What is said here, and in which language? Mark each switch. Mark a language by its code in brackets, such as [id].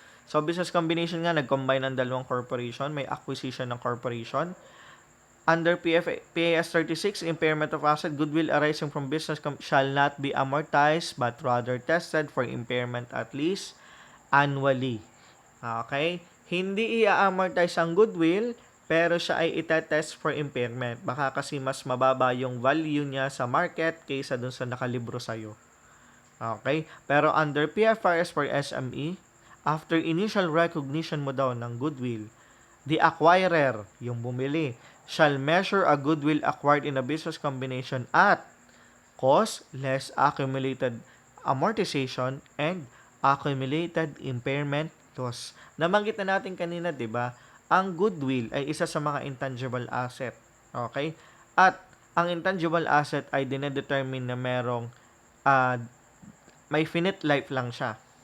[tl] So, business combination nga, nag-combine ng dalawang corporation, may acquisition ng corporation. [en] Under PAS 36, impairment of asset, goodwill arising from business shall not be amortized but rather tested for impairment at least annually. Okay? [tl] Hindi i-amortize ang goodwill, pero siya ay itetest for impairment. Baka kasi mas mababa yung value niya sa market kaysa dun sa nakalibro sa'yo. Okay? Pero [en] under PFRS for SME, after initial recognition [tl] mo daw ng [en] goodwill, the acquirer, [tl] yung bumili, [en] shall measure a goodwill acquired in a business combination at cost less accumulated amortization and accumulated impairment loss. [tl] Nabanggit na natin kanina, 'di ba? Ang goodwill ay isa sa mga intangible asset. Okay? At ang intangible asset ay dinedetermine na merong may finite life lang siya.